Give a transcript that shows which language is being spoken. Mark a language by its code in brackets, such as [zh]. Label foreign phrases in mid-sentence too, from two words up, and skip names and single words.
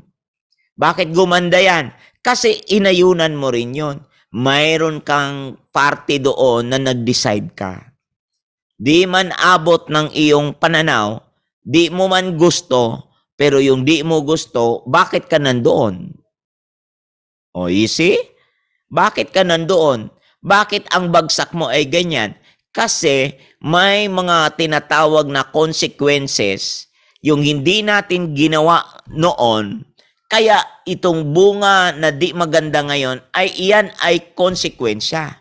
[tl] Bakit gumanda yan? Kasi inayunan mo rin yun. Mayroon kang party doon na nag-decide ka. Di man abot ng iyong pananaw, di mo man gusto, pero yung di mo gusto, bakit ka nandoon? [en] O, you see? [tl] Bakit ka nandoon? Bakit ang bagsak mo ay ganyan? Kasi may mga tinatawag na consequences yung hindi natin ginawa noon, kaya itong bunga na di maganda ngayon ay iyan ay konsekwensya.